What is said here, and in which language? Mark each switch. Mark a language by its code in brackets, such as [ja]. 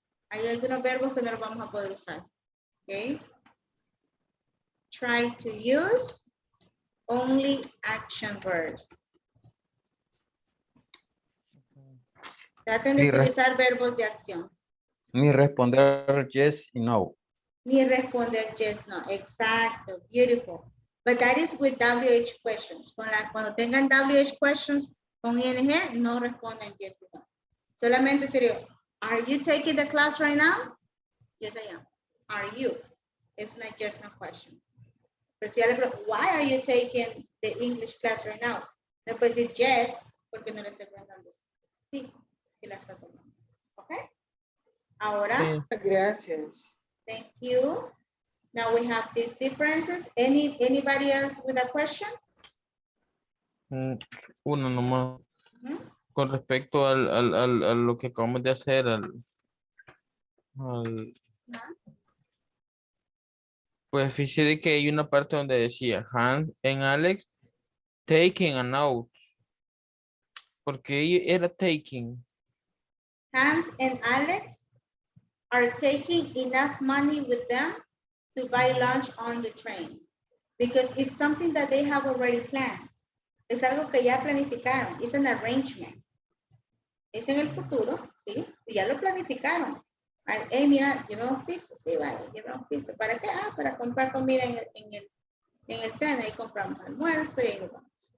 [es] Hay algunos verbos que no los vamos a poder usar. [en] Okay. Try to use only action verbs. [es] Traten de utilizar verbos de acción. Ni responder yes y no. Ni responder yes, no. Exacto. Beautiful. [en] But that is with WH questions. [es] Cuando tengan WH questions con ING, no responden yes y no. Solamente sería, [en] are you taking the class right now? Yes, I am. Are you? Es una yes, no question. [es] Pero si ya le pregunto, [en] why are you taking the English class right now? [es] Le puede decir yes, porque no le estoy preguntando. Sí, sí la está tomando. ¿Ok? Ahora. Sí. Gracias. [en] Thank you. Now we have these differences. Anybody else with a question? [es] Uno nomás. Con respecto a lo que acabamos de hacer, pues fíjese de que hay una parte donde decía Hans and Alex taking a note. Porque era taking. [en] Hans and Alex are taking enough money with them to buy lunch on the train. Because it's something that they have already planned. [es] Es algo que ya planificaron. [en] It's an arrangement. [es] Es en el futuro, ¿sí? Ya lo planificaron. Hey, mira, llevamos piso. Sí, vale, llevamos piso. ¿Para qué? Ah, para comprar comida en el tren. Ahí compramos almuerzo y ahí nos vamos.